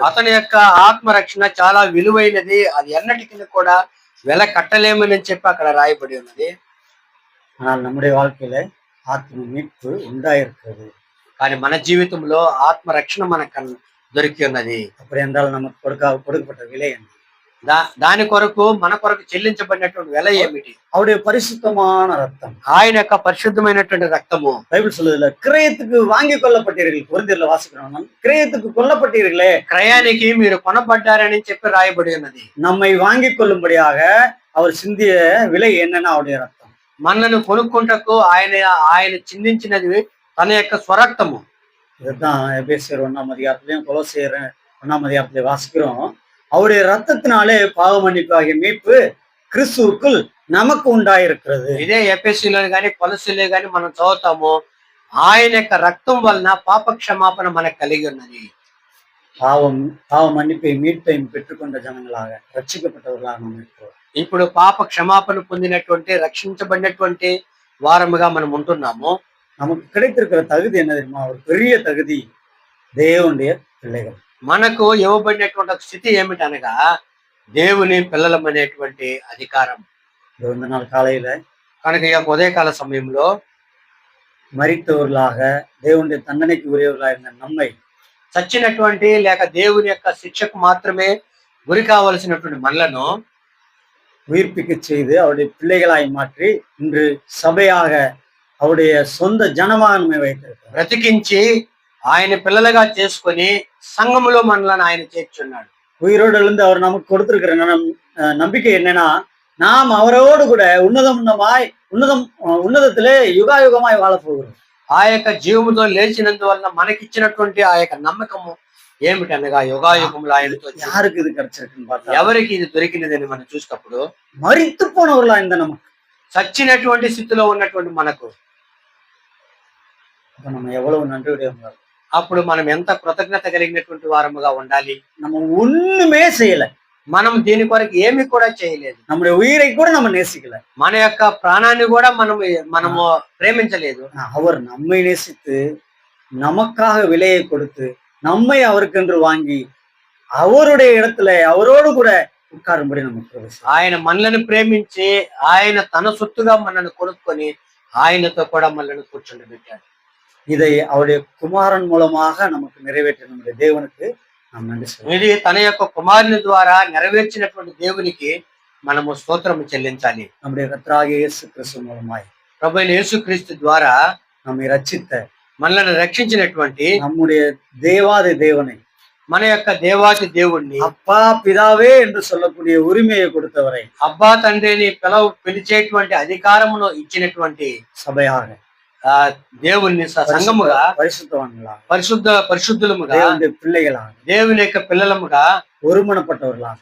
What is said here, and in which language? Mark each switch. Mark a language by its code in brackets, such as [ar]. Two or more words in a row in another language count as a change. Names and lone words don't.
[te] అతని యొక్క ఆత్మరక్షణ చాలా విలువైనది, అది ఎన్నటికీ కూడా వెల కట్టలేమని చెప్పి అక్కడ రాయబడి ఉన్నది. [ta] ஆனால் நம்முடைய வாழ்க்கையில ஆத்ம மீட்பு உண்டாயிருக்கிறது. [te] కానీ మన జీవితంలో ఆత్మరక్షణ మనకు దొరికి ఉన్నది. [ta] அப்படி என்றால் நமக்கு கொடுக்கப்பட்ட விலை என்ன? [te] దాని కొరకు మన కొరకు చెల్లించబడినటువంటి వెల ఏమిటి? [ta] அவருடைய பரிசுத்தமான ரத்தம், [te] ఆయన యొక్క పరిశుద్ధమైనటువంటి రక్తము. [ta] பைபிள் சொல்லுதுல, கிரயத்துக்கு வாங்கி கொள்ளப்பட்டீர்கள். கொரிந்தியர்ல வாசிக்கிறோம், கிரயத்துக்கு கொல்லப்பட்டீர்களே, [te] క్రయానికి మీరు కొనబడ్డారని చెప్పి రాయబడి ఉన్నది. [ta] நம்மை வாங்கி கொள்ளும்படியாக அவர் சிந்திய விலை என்னன்னா அவருடைய ரத்தம். [te] మనను కొనుక్కుంటకు ఆయన చిందించినది తన యొక్క స్వరక్తము. [ta] இதுதான் எபேசியர் 1ஆம் அதிகாரத்திலையும் கொலோசியர் 1ஆம் அதிகாரத்திலையும் வாசிக்கிறோம். அவருடைய ரத்தத்தினாலே பாவ மன்னிப்பு ஆகிய மீட்பு கிறிஸ்துவுக்குள் நமக்கு உண்டாயிருக்கிறது. [te] ఇదే ఎఫెసీలో గాని కొలసీలో గాని మనం చదువుతాము, ఆయన యొక్క రక్తం వలన పాప క్షమాపణ మనకు కలిగి ఉన్నది. [ta] பாவ மன்னிப்பை மீட்பையும் பெற்றுக்கொண்ட ஜனங்களாக ரட்சிக்கப்பட்டவர்களாக நாம் இருக்கிறோம். [te] ఇప్పుడు పాప క్షమాపణ పొందినటువంటి రక్షించబడినటువంటి వారముగా మనం ఉంటున్నాము. [ta] நமக்கு கிடைத்திருக்கிற தகுதி என்ன தெரியுமா? ஒரு பெரிய தகுதி, தேவனுடைய பிள்ளைகள். [te] మనకు ఇవ్వబడినటువంటి స్థితి ఏమిటనగా దేవుని పిల్లలం అనేటువంటి అధికారం. [ta] இந்த நாள் காலையில [te] కనుక ఈ యొక్క ఉదయకాల సమయంలో [ta] மரித்தவர்களாக தேவனுடைய தண்டனைக்கு உரியவர்களாக இருந்த நம்மை, [te] చచ్చినటువంటి లేక దేవుని యొక్క శిక్షకు మాత్రమే గురి కావలసినటువంటి మనలను [ta] உயிர்ப்பிக்க செய்து அவருடைய பிள்ளைகளாய் மாற்றி இன்று சபையாக அவருடைய சொந்த ஜனமாக நம்மை வைத்திருக்கிறார். [te] బ్రతికించి ఆయన పిల్లలుగా చేసుకొని సంఘములో మనలను ఆయన చేర్చున్నాడు. [ta] உயிரோடு எழுந்து அவர் நமக்கு கொடுத்திருக்கிற நம்பிக்கை என்னன்னா, நாம் அவரோடு கூட ఉన్నதத்திலே யுகாயுகமாய் வாழ போகிறோம். [te] ఆ యొక్క జీవముతో లేచినందువల్ల మనకిచ్చినటువంటి ఆ యొక్క నమ్మకము ఏమిటనగా యుగాయుగములు ఆయనతో. [ta] யாருக்கு இது கிடைச்சிருக்குன்னு பார்த்தா, [te] ఎవరికి ఇది దొరికినదని మనం చూసినప్పుడు [ta] மரித்து போனவர்களா இந்த நமக்கு, [te] చచ్చినటువంటి స్థితిలో ఉన్నటువంటి మనకు [ta] நம்ம எவ்வளவு நன்றியுடையவங்க. [te] అప్పుడు మనం ఎంత కృతజ్ఞత కలిగినటువంటి వారముగా ఉండాలి. [ta] நம்ம ஒண்ணுமே செய்யல, [te] మనం దీని కొరకు ఏమి కూడా చేయలేదు. [ta] நம்முடைய உயிரை கூட நம்ம நேசிக்கல, [te] మన యొక్క ప్రాణాన్ని కూడా మనము ప్రేమించలేదు. [ta] அவர் நம்மை நேசித்து நமக்காக விலையை கொடுத்து நம்மை அவருக்கென்று வாங்கி அவருடைய இடத்துல அவரோடு கூட உட்காரும்படி நமக்கு [te] ఆయన మనలను ప్రేమించి ఆయన తన సొత్తుగా మనల్ని కొనుక్కొని ఆయనతో కూడా మనల్ని కూర్చుండబెట్టాడు. [ta] இதை அவருடைய குமாரன் மூலமாக நமக்கு நிறைவேற்ற நம்முடைய தேவனுக்கு நாம் நன்றி சொல்லுவோம். [te] ఇది తన యొక్క కుమారుని ద్వారా నెరవేర్చినటువంటి దేవునికి మనము స్తోత్రము చెల్లించాలి. [ta] நம்முடைய கர்த்தராகிய இயேசு கிறிஸ்து மூலமாய் [te] ప్రభువైన యేసుక్రీస్తు ద్వారా [ta] நம்மை ரட்சித்த [te] మనల్ని రక్షించినటువంటి [ta] நம்முடைய தேவாதி தேவனை, [te] మన యొక్క దేవాతి దేవుణ్ణి, [ta] அப்பா பிதாவே என்று சொல்லக்கூடிய உரிமையை கொடுத்தவரை, [te] అబ్బా తండ్రిని పిలిచేటువంటి అధికారమును ఇచ్చినటువంటి [ta] சபையாக [te] దేవుణ్ణి సంఘముగా, పరిశుద్ధులముగా, [ta] தேவனுடைய பிள்ளைகளாக, [te] దేవుని యొక్క పిల్లలముగా, [ta] ஒருமனப்பட்டவர்களாக,